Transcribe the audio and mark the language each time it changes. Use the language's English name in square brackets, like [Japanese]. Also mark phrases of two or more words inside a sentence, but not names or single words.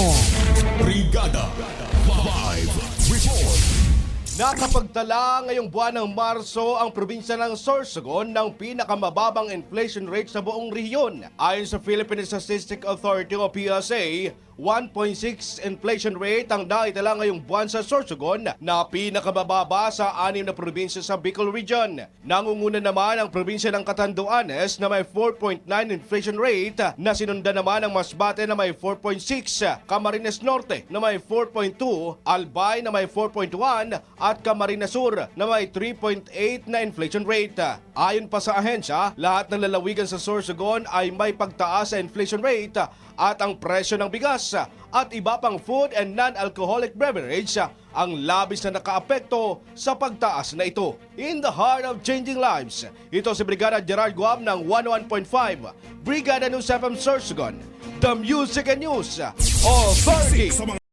[Filipino] Brigada Live Report. Nakapagtala ngayong buwan ng Marso ang probinsya ng Sorsogon ng pinakamababang inflation rate sa buong rehiyon. Ayon sa Philippine Statistics Authority o PSA, 1.6 [English] inflation rate [Filipino] ang naitala ngayong buwan sa Sorsogon na pinakamababa sa 6 na probinsya sa Bicol Region. Nangunguna naman ang probinsya ng Catanduanes na may 4.9 [English] inflation rate [Filipino] na sinundan naman ng Masbate na may 4.6, Camarines Norte na may 4.2, Albay na may 4.1 at Camarines Sur na may 3.8 na [English] inflation rate. [Filipino] Ayon pa sa ahensya, lahat ng lalawigan sa Sorsogon ay may pagtaas sa [English] inflation rate [Filipino] at ang presyo ng bigas at iba pang [English] food and non-alcoholic beverage [Filipino] ang labis na nakaapekto sa pagtaas na ito. [English] In the heart of changing lives, [Filipino] ito si Brigada Gerard Guam ng 101.5 Brigada News FM Sorsogon, [English] the Music and News Authority. [Filipino] Sa mga